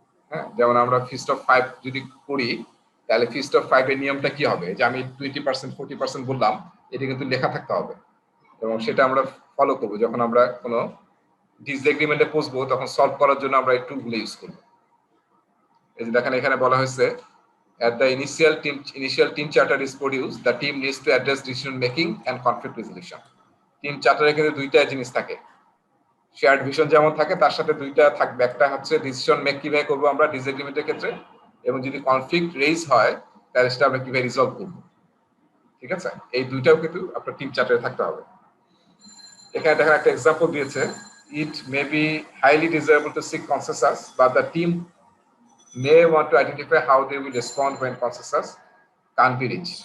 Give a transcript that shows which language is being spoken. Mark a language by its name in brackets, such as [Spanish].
[Bangla] হ্যাঁ, যেমন আমরা ফিস্ট অফ 5 যদি করি, তাহলে ফিস্ট অফ 5 এর নিয়মটা কি হবে? যে আমি 20% 40% বললাম, এটা কিন্তু লেখা থাকতে হবে এবং সেটা আমরা ফলো করবো। যখন আমরা কোনো ডিসএগ্রিমেন্টে পৌঁছবো তখন সলভ করার জন্য আমরা এই টুলগুলো ইউজ করবো। এই যে দেখেন এখানে বলা হয়েছে, [English] at the initial team charter is produced, the team needs to address decision making and conflict resolution. [Bangla] Team চার্টারে কিন্তু দুইটা জিনিস থাকে, শেয়ার্ড ভিশন যেমন থাকে তার সাথে দুইটা থাকবে। একটা হচ্ছে ডিসিশন মেক কিভাবে করবো আমরা ডিসএগ্রিমেন্টের ক্ষেত্রে, এবং যদি কনফ্লিক্ট রেইজ হয় তাহলে সেটা আমরা কিভাবে রিজলভ করবো, ঠিক আছে? এই দুইটাও কিন্তু আপনার টিম চার্টারে থাকতে হবে। এখানে দেখেন একটা এক্সাম্পল দিয়েছে, [English] It may be highly desirable to seek consensus, but the team may want to identify how they will respond when consensus can't be reached.